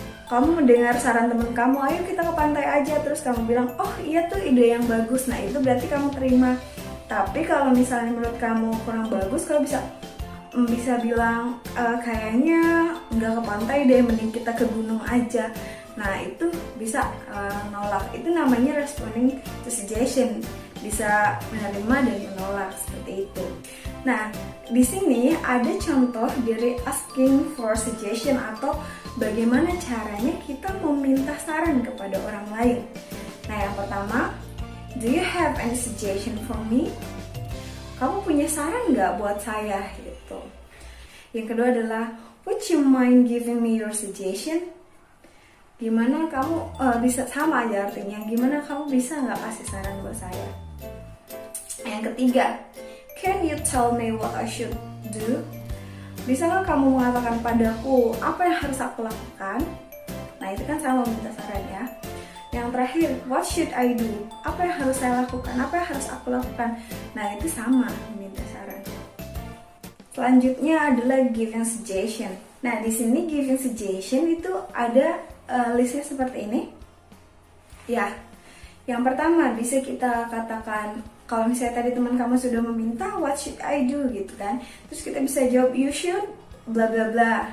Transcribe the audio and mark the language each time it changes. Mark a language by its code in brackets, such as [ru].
[id] Kamu mendengar saran teman kamu, ayo kita ke pantai aja, terus kamu bilang, oh iya tuh ide yang bagus. Nah, itu berarti kamu terima. Tapi kalau misalnya menurut kamu kurang bagus, kamu bisa bilang kayaknya nggak ke pantai deh, mending kita ke gunung aja. Nah, itu bisa nolak. Itu namanya responding to suggestion. Bisa menerima dan menolak seperti itu. Nah, di sini ada contoh dari asking for suggestion atau bagaimana caranya kita meminta saran kepada orang lain. Nah, yang pertama, [en] do you have any suggestion for me? [id] Kamu punya saran nggak buat saya gitu. Yang kedua adalah, [en] would you mind giving me your suggestion? [id] Gimana kamu bisa, sama aja artinya, gimana kamu bisa nggak kasih saran buat saya? Yang ketiga, [en] can you tell me what I should do? [id] Bisa nggak kamu mengatakan padaku apa yang harus aku lakukan? Nah, itu kan sama minta saran ya. Yang terakhir, [en] what should I do? [id] Apa yang harus saya lakukan? Apa yang harus aku lakukan? Nah, itu sama minta saran. Selanjutnya adalah giving suggestion. Nah, di sini giving suggestion itu ada listnya seperti ini. Ya, yang pertama bisa kita katakan, kalau misalnya tadi teman kamu sudah meminta [en] what should I do [id] gitu kan, terus kita bisa jawab [en] you should bla bla bla.